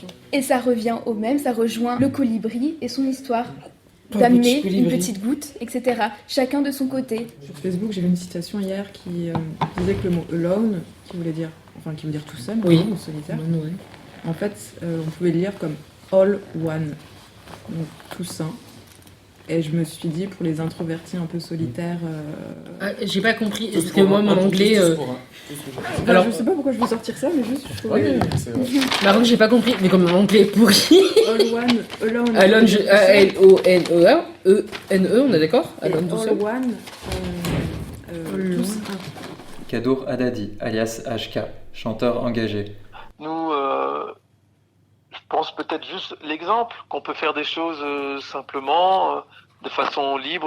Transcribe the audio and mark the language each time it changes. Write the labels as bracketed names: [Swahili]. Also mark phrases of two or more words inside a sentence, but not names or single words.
[French] Et ça revient au même, ça rejoint le colibri et son histoire. Un D'amener petit une colibri. petite goutte, etc. Chacun de son côté. Sur Facebook, j'ai vu une citation hier qui disait que le mot alone, qui veut dire tout seul, Oui. ou solitaire, Ouais. en fait, on pouvait le lire comme [English] all one, [French] donc tout un. Et je me suis dit, pour les introvertis un peu solitaires. Ah, j'ai pas compris, parce que moi, mon anglais. Alors, je sais pas pourquoi je veux sortir ça, mais juste je trouvais. Par contre, j'ai pas compris, mais comme mon anglais est pourri. [English] All one, alone. Alone, A-L-O-N-E-A, E-N-E, [French] on est d'accord? Et Alone, tout all seul. one, tous un. Kadour Haddadi, alias HK, chanteur engagé. Nous, je pense peut-être juste l'exemple, qu'on peut faire des choses simplement, de façon libre.